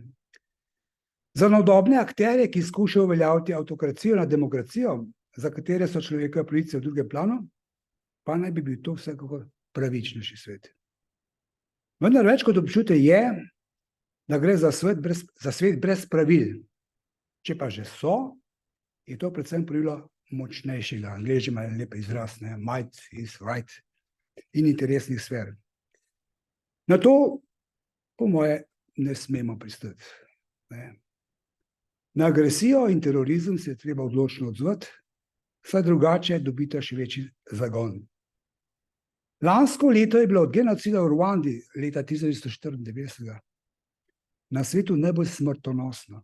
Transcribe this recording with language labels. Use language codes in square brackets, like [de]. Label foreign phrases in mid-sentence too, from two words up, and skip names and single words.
[sl] Za nodobne akterje, ki skušajo uveljaviti avtokracijo nad demokracijo, za katere so človekove pravice v drugem planu, pa naj bi bil to vsekakor pravičnejši svet. Vendar več kot občutek je, da gre za svet brez pravil. Če pa že so, je to predvsem pravilo močnejšega. Angleški imajo lep izraz, [en] might is right, [sl] in interesnih sfer. Na to, po moje, ne smemo pristati. Na agresijo in terorizem se je treba odločno odzvati, saj drugače dobita še večji zagon. Lansko leto je bilo od genocida v Ruandi leta 1994 na svetu najbolj smrtonosno.